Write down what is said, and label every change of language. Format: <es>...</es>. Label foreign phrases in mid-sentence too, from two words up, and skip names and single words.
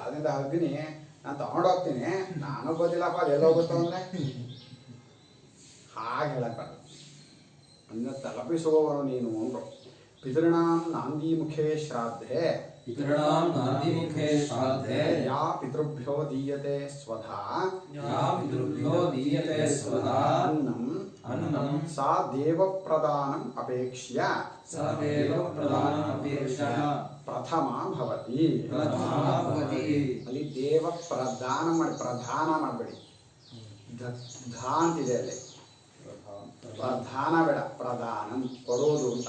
<kn>ಅದರಿಂದ ಅಗ್ನಿ ನಾನು ತಗೊಂಡೋಗ್ತೀನಿ, ನಾನು ಗೊತ್ತಿಲ್ಲಪ್ಪ ಅದು ಎಲ್ಲೋಗುತ್ತೋ ಅಂದರೆ ಹಾಗೆ ಹೇಳಕ್ಕಾಗ. ಅಂದರೆ ತಲುಪಿಸುವವರು ನೀನು ಅಂದರು.</kn> <sa>ಪಿತೃಣಾಂ ನಾಂದಿ ಮುಖೇ ಶ್ರಾದ್ಧೆ ಪಿತೃಣಾಂ ನಾಂದಿಮುಖೇ ಶ್ರಾದ್ಧೆ ಯಾ ಪಿತೃಭ್ಯೋ ದೀಯತೆ ಸ್ವಧಾ ಯಾ ಪಿತೃಭ್ಯೋ ದೀಯತೆ ಸ್ವಧಾ ಅನ್ನಂ ಸಾ ದೇವಪ್ರದಾನಂ ಅಪೇಕ್ಷ್ಯ ಸ ದೇವಪ್ರದಾನಂ ಅಪೇಕ್ಷ್ಯ ಪ್ರಥಮ ಭವತಿ.</sa> <kn>ಅಲ್ಲಿ ದೇವ ಪ್ರದಾನ ಮಾಡಿ, ಪ್ರಧಾನ ಮಾಡಬೇಡಿ. ಧಾ ಅಂತಿದೆ ಅಲ್ಲಿ, ಪ್ರಧಾನ ಬೇಡ, ಪ್ರದಾನಂ ಕೊಡೋದು ಅಂತ.</kn>